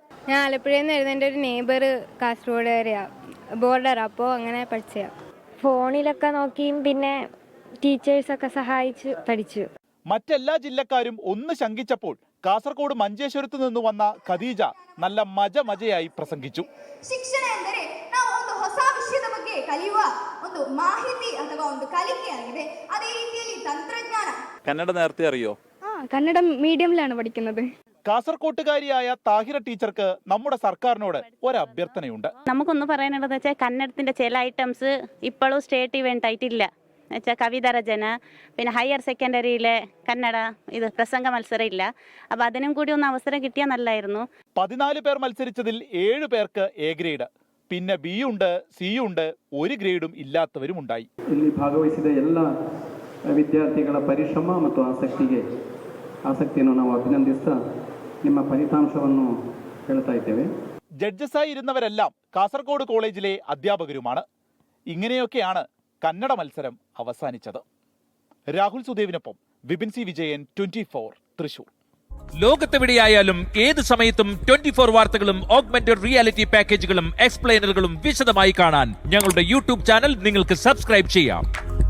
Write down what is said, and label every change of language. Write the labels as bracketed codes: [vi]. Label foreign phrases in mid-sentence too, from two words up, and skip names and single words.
[ml] ഞാൻ ആലപ്പുഴയിൽ നിന്ന് വരുന്ന എൻ്റെ ഒരു നെയ്ബർ കാസർഗോഡ് വരെയാ ബോർഡർ. അപ്പോൾ അങ്ങനെ പഠിച്ചതാ. ഫോണിലൊക്കെ നോക്കിയും പിന്നെ ടീച്ചേഴ്സൊക്കെ സഹായിച്ച് പഠിച്ചു. മറ്റെല്ലാ ജില്ലക്കാരും ഒന്ന് ശങ്കിച്ചപ്പോൾ കാസർഗോഡ് മഞ്ചേശ്വരത്ത് നിന്ന് വന്ന ഖദീജ നല്ല മജയായി പ്രസംഗിച്ചു. [kn] ಶಿಕ್ಷಣ ಎಂದರೆ ನಾವು ಒಂದು ಹೊಸ ವಿಷಯದ ಬಗ್ಗೆ ಕಲಿಯುವ ಒಂದು ಮಾಹಿತಿ ಅಥವಾ ಒಂದು ಕಲಿಕೆಯಾಗಿದೆ. ಅದೇ ರೀತಿಯಲ್ಲಿ ತಂತ್ರಜ್ಞಾನ. [ml] കന്നഡ നേരത്തെ അറിയോ? കന്നഡ മീഡിയമിലാണ് പഠിക്കുന്നത്. കാസർകോട്ടുകാരിയായ താഹിറ ടീച്ചർക്ക് നമ്മുടെ സർക്കാരിനോട് ഒരു അഭ്യർത്ഥനയുണ്ട്. നമുക്കൊന്ന് പറയാനുള്ളത് വെച്ചാൽ കന്നഡത്തിന്റെ ചില ഐറ്റംസ് ഇപ്പോഴും [en] state event [ml] ആയിട്ടില്ല. എന്നുവെച്ചാൽ കവിത രചന, പിന്നെ [en] higher secondary [ml] കന്നഡ ഇത് പ്രസംഗ മത്സരം ഇല്ല. അപ്പോൾ അതിനും കൂടി ഒന്ന് അവസരം കിട്ടിയാൽ നല്ലായിരുന്നു. 14 പേർ മത്സരിച്ചതിൽ 7 പേർക്ക് എ ഗ്രേഡ്, പിന്നെ ബി ഉണ്ട്, സി ഉണ്ട്, ഒരു ഗ്രേഡും ഇല്ലാത്തവരും ഉണ്ടായി. [kn] ಇಲ್ಲಿ ಭಾಗವಹಿಸಿದ ಎಲ್ಲ ವಿದ್ಯಾರ್ಥಿಗಳ ಪರಿಶ್ರಮ ಮತ್ತು ಆಸಕ್ತಿಯನ್ನು ನಾವು ಅಭಿನಂದಿಸ್ತಾ ನಿಮ್ಮ ಫಲಿತಾಂಶವನ್ನು ಹೇಳ್ತಾ ಇದ್ದೇವೆ. [ml] ജഡ്ജസായി ഇരുന്നവരെല്ലാം കാസർഗോഡ് കോളേജിലെ അധ്യാപകരുമാണ്. ഇങ്ങനെയൊക്കെയാണ് കന്നഡ മത്സരം അവസാനിച്ചത്. രാഹുൽ സുദേവിനൊപ്പം വിപിൻ സി വിജയൻ, 24 തൃശൂർ. ലോകത്തെവിടെയായാലും ഏത് സമയത്തും 24 വാർത്തകളും [en] augmented reality [ml] പാക്കേജുകളും എക്സ്പ്ലെയിനറുകളും വിശദമായി കാണാൻ ഞങ്ങളുടെ യൂട്യൂബ് ചാനൽ നിങ്ങൾക്ക് സബ്സ്ക്രൈബ് ചെയ്യാം.